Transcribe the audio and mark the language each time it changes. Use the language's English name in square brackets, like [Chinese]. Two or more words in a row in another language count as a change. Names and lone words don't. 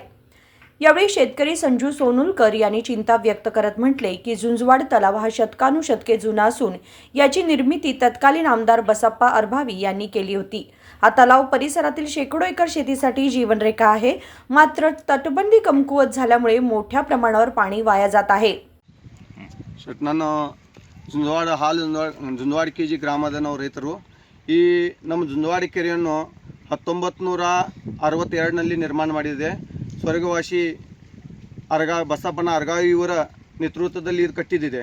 [Marathi] यावेळी शेतकरी संजू सोनुलकर यांनी चिंता व्यक्त करत म्हटले की झुंजवाड तलाव हा शतकानुशतके जुना असून याची निर्मिती तत्कालीन आमदार बसप्पा अरभावी यांनी केली होती। हा तलाव परिसरातील शेकडो एकर शेतीसाठी जीवनरेखा आहे, मात्र तटबंदी कमकुवत झाल्यामुळे मोठ्या प्रमाणावर पाणी वाया जात आहे। [Kannada] ನಾನು ಜುಂಜವಾಡ ಜುಂಜವಾಡ ಕೆಜಿ ಗ್ರಾಮದ ನಾವು ರೈತರು ಈ ನಮ್ಮ ಜುಂಜವಾಡ ಕೆರೆಯನ್ನು 1962ರಲ್ಲಿ ನಿರ್ಮಾಣ ಮಾಡಿದೆ। ಸ್ವರ್ಗವಾಸಿ ಬಸಪ್ಪನ ಅರಗಾವಿ ಇವರ ನೇತೃತ್ವದಲ್ಲಿ ಇದು ಕಟ್ಟಿದೆ।